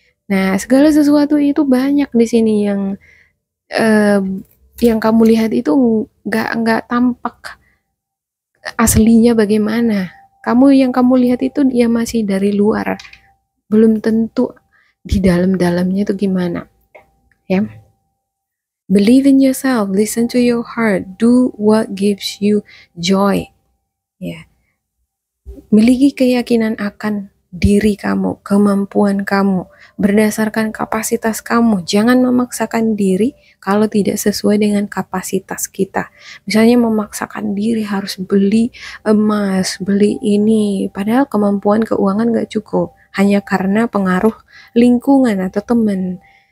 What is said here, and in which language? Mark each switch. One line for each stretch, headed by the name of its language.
Indonesian: Nah, segala sesuatu itu banyak di sini yang kamu lihat itu nggak tampak aslinya bagaimana. Yang kamu lihat itu dia masih dari luar, belum tentu di dalam-dalamnya itu gimana, ya.
English: Believe in yourself, listen to your heart, do what gives you joy.
Indonesian: Ya. Miliki keyakinan akan diri kamu, kemampuan kamu, berdasarkan kapasitas kamu. Jangan memaksakan diri kalau tidak sesuai dengan kapasitas kita. Misalnya memaksakan diri harus beli emas, beli ini, padahal kemampuan keuangan gak cukup, hanya karena pengaruh lingkungan atau teman.